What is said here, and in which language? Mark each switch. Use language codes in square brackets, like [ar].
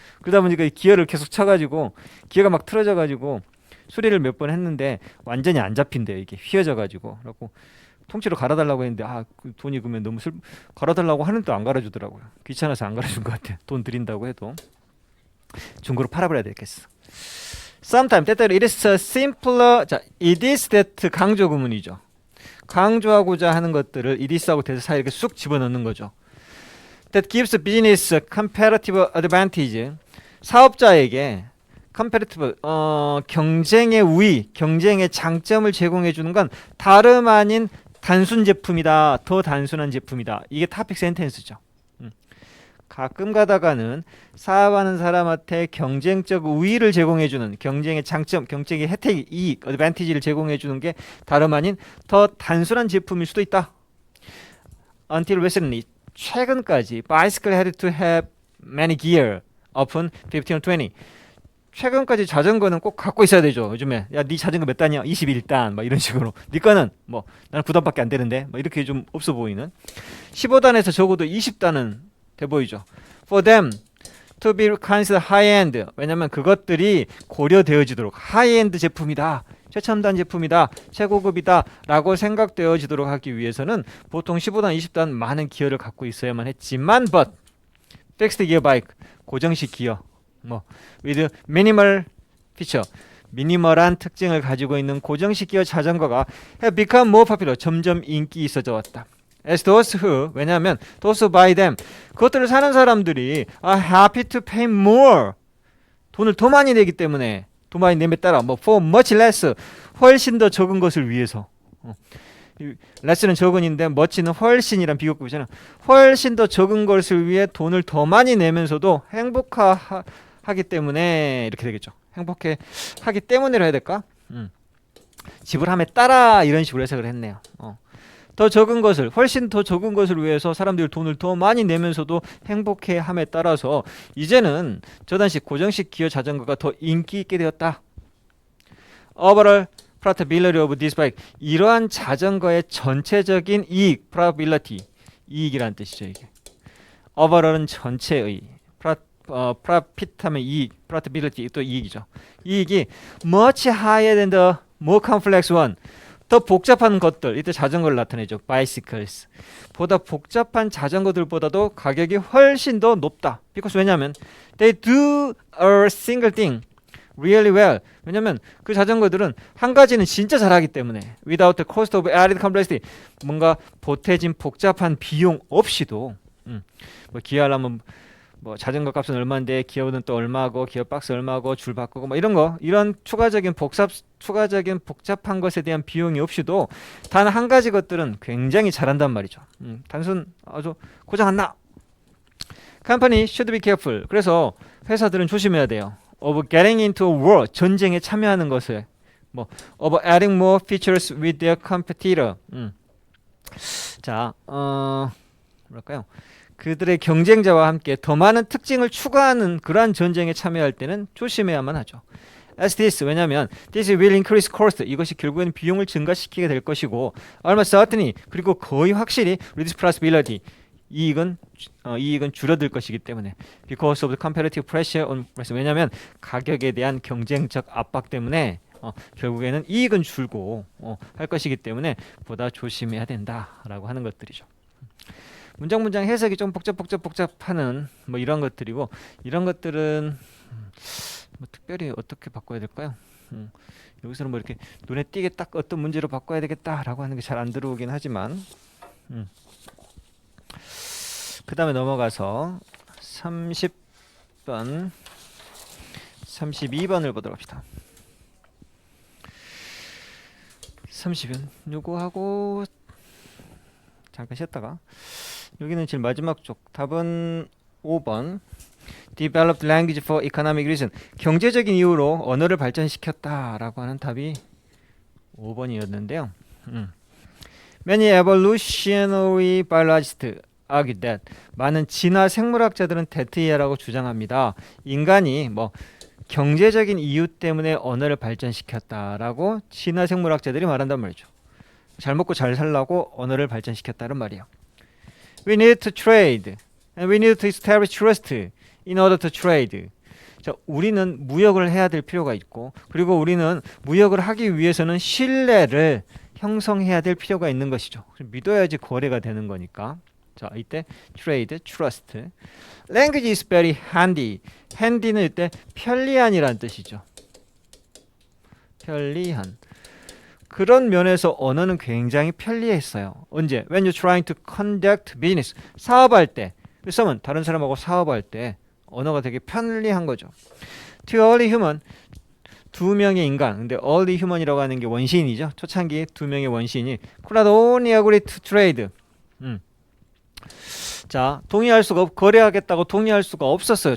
[ko] 그러다 보니까 이 기어를 계속 차가지고 기어가 막 틀어져가지고 수리를 몇 번 했는데 완전히 안 잡힌대요. 이게 휘어져가지고 그래갖고 통째로 갈아달라고 했는데 그 돈이 그러면 너무 갈아달라고 하는데 안 갈아주더라고요. 귀찮아서 안 갈아준 것 같아요. 돈 드린다고 해도 중고로 팔아버려야 되겠어. [en] Sometimes [ko] 때때로 [en] it is simpler. [ko] 자, [en] it is that [ko] 강조 구문이죠. 강조하고자 하는 것들을 it is하고 that 사이에 이렇게 쑥 집어넣는 거죠. [en] That gives business comparative advantage. [ko] 사업자에게 comparative 경쟁의 우위, 경쟁의 장점을 제공해 주는 건 다름 아닌 단순 제품이다. 더 단순한 제품이다. 이게 토픽 센텐스죠. 가끔 가다가는 사업하는 사람한테 경쟁적 우위를 제공해주는 경쟁의 장점, 경쟁의 혜택, 이익, 어드밴티지를 제공해주는 게 다름 아닌 더 단순한 제품일 수도 있다. [en] Until recently, [ko] 최근까지 [en] bicycle had to have many gear, often 15 or 20. [ko] 최근까지 자전거는 꼭 갖고 있어야 되죠. 요즘에 야, 네 자전거 몇 단이야? 21단 막 이런 식으로. 네 거는 뭐 나는 9단밖에 안 되는데 뭐 이렇게 좀 없어 보이는 15단에서 적어도 20단은 돼 보이죠. [en] For them to be considered high-end. [ko] 왜냐면 그것들이 고려되어지도록 high-end 제품이다. 최첨단 제품이다. 최고급이다. 라고 생각되어지도록 하기 위해서는 보통 15단, 20단 많은 기어를 갖고 있어야만 했지만 [en] but fixed gear bike [ko] 고정식 기어 뭐 [en] with minimal feature [ko] 미니멀한 특징을 가지고 있는 고정식 기어 자전거가 [en] have become more popular. [ko] 점점 인기 있어져 왔다. [en] As those who, [ko] 왜냐하면 [en] those who buy them, [ko] 그것들을 사는 사람들이 [en] are happy to pay more. [ko] 돈을 더 많이 내기 때문에 더 많이 내면 따라 뭐 [en] for much less, [ko] 훨씬 더 적은 것을 위해서 less는 적은인데 much는 훨씬이란 비교급이잖아. 훨씬 더 적은 것을 위해 돈을 더 많이 내면서도 행복하기 때문에 이렇게 되겠죠. 행복해 하기 때문에로 해야 될까? 지불함에 따라 이런 식으로 해석을 했네요. 더 적은 것을 훨씬 더 적은 것을 위해서 사람들이 돈을 더 많이 내면서도 행복해함에 따라서 이제는 저단식 고정식 기어 자전거가 더 인기 있게 되었다. [en] Overall profitability of this bike. [ko] 이러한 자전거의 전체적인 이익, profitability 이익이란 뜻이죠. 이게 overall은 전체의 profit 하면 이익, profitability 또 이익이죠. 이익이 [en] much higher than the more complex one. [ko] 더 복잡한 것들, 이때 자전거를 나타내죠. [en] bicycles. [ko] 보다 복잡한 자전거들보다도 가격이 훨씬 더 높다. [en] because [ko] 왜냐하면 [en] they do a single thing really well. [ko] 왜냐면 그 자전거들은 한 가지는 진짜 잘하기 때문에 [en] without the cost of added complexity. [ko] 뭔가 보태진 복잡한 비용 없이도 뭐 기아하려면 뭐 자전거 값은 얼마인데 기어는 또 얼마고 기어 박스 얼마고 줄 바꾸고 뭐 이런 추가적인 복잡한 것에 대한 비용이 없이도 단 한 가지 것들은 굉장히 잘한단 말이죠. 단순 아주 고장 안 나. [en] Company should be careful. [ko] 그래서 회사들은 조심해야 돼요. [en] Of getting into a war, [ko] 전쟁에 참여하는 것을 뭐 [en] of adding more features with their competitor. [ko] 자, 뭐랄까요? 그들의 경쟁자와 함께 더 많은 특징을 추가하는 그러한 전쟁에 참여할 때는 조심해야만 하죠. [en] As this, [ko] 왜냐하면 [en] this will increase cost. [ko] 이것이 결국에는 비용을 증가시키게 될 것이고 [en] almost certainly, [ko] 그리고 거의 확실히 [en] reduce profitability. [ko] 이익은 줄어들 것이기 때문에 [en] because of the competitive pressure on price. [ko] 왜냐하면 가격에 대한 경쟁적 압박 때문에 결국에는 이익은 줄고 할 것이기 때문에 보다 조심해야 된다라고 하는 것들이죠. 문장 해석이 좀 복잡하는 뭐 이런 것들이고 이런 것들은 뭐 특별히 어떻게 바꿔야 될까요? 여기서는 뭐 이렇게 눈에 띄게 딱 어떤 문제로 바꿔야 되겠다라고 하는 게 잘 안 들어오긴 하지만 그 다음에 넘어가서 30번 32번을 보도록 합시다. 30번 요거하고 잠깐 쉬었다가 여기는 제일 마지막 쪽 답은 5번 [en] Developed language for economic reason. [ko] 경제적인 이유로 언어를 발전시켰다라고 하는 답이 5번이었는데요. [en] Many evolutionary biologists argue that. [ko] 많은 진화 생물학자들은 대트이하라고 주장합니다. 인간이 뭐 경제적인 이유 때문에 언어를 발전시켰다라고 진화 생물학자들이 말한단 말이죠. 잘 먹고 잘 살라고 언어를 발전시켰다는 말이에요. [en] We need to trade and we need to establish trust in order to trade. [ko] 자, 우리는 무역을 해야 될 필요가 있고 그리고 우리는 무역을 하기 위해서는 신뢰를 형성해야 될 필요가 있는 것이죠. 믿어야지 거래가 되는 거니까. 자, 이때 trade, trust. [en] Language is very handy. [ko] handy는 이때 편리한이라는 뜻이죠. 편리한. 그런 면에서 언어는 굉장히 편리했어요. 언제? [en] When you're trying to conduct business. [ko] 사업할 때. 썸은 다른 사람하고 사업할 때 언어가 되게 편리한 거죠. [en] To early human. [ko] 두 명의 인간. 근데 early human이라고 하는 게 원시인이죠. 초창기 두 명의 원시인이 [en] could not only agree to trade. [ko] 자, 거래하겠다고 동의할 수가 없었어요.